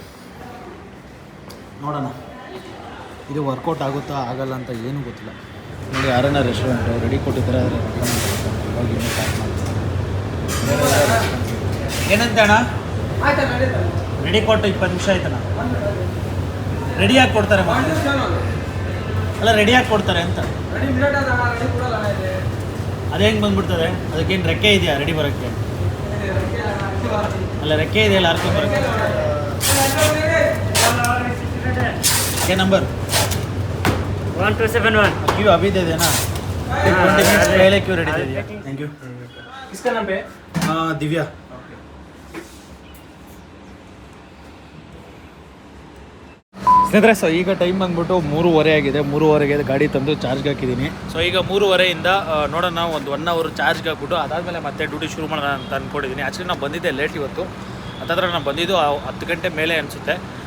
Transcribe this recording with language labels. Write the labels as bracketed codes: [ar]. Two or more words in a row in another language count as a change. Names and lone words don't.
[kn] ನೋಡೋಣ ಇದು ವರ್ಕೌಟ್ ಆಗುತ್ತಾ ಆಗಲ್ಲ ಅಂತ ಏನೂ ಗೊತ್ತಿಲ್ಲ ನೋಡಿ ಆರನ ರೆಸ್ಟೋರೆಂಟು ರೆಡಿ ಕೊಟ್ಟಿದ್ದಾರೆ ಆದರೆ ಹೋಗಿ ಸ್ಟಾರ್ಟ್ ಮಾಡ್ತೀನಿ ಏನಂತ ಅಣ್ಣ ರೆಡಿ ಕೊಟ್ಟು 20 ನಿಮಿಷ ಆಯ್ತಣ್ಣ ರೆಡಿಯಾಗಿ ಕೊಡ್ತಾರೆ ಅಲ್ಲ ರೆಡಿಯಾಗಿ ಕೊಡ್ತಾರೆ ಅಂತ ಅದೇ ಹೆಂಗೆ ಬಂದ್ಬಿಡ್ತದೆ ಅದಕ್ಕೇನು ರೆಕ್ಕೆ ಇದೆಯಾ ರೆಡಿ ಬರೋಕ್ಕೆ ಅಲ್ಲ ರೆಕ್ಕೆ ಇದೆಯಲ್ಲ ಅರ್ಕೊಂಡು ಬರೋಕ್ಕೆ [hi] क्या नंबर 1271 क्यों अभी दे देना 20 मिनट्स पहले क्यों रेडी दे दिया [en] thank you [hi] किसका नाम पे [kn] दिव्या ಸ್ನೇಹಿತರೆ ಸೊ ಈಗ ಟೈಮ್ ಬಂದ್ಬಿಟ್ಟು 3:30 ಆಗಿದೆ 3:30ಗೆ ಗಾಡಿ ತಂದು ಚಾರ್ಜ್ಗೆ ಹಾಕಿದ್ದೀನಿ ಸೊ ಈಗ 3:30ಯಿಂದ ನೋಡೋಣ ಒಂದು 1 ಅವರ್ ಚಾರ್ಜ್ಗೆ ಹಾಕ್ಬಿಟ್ಟು ಅದಾದಮೇಲೆ ಮತ್ತೆ ಡ್ಯೂಟಿ ಶುರು ಮಾಡೋಣ ಅಂತ ಅಂದ್ಕೊಂಡಿದ್ದೀನಿ ಆ್ಯಕ್ಚುಲಿ ನಾನು ಬಂದಿದ್ದೆ ಲೇಟ್ ಇವತ್ತು ಹತ್ತತ್ರ ನಾನು ಬಂದಿದ್ದು 10 ಗಂಟೆ ಮೇಲೆ ಅನಿಸುತ್ತೆ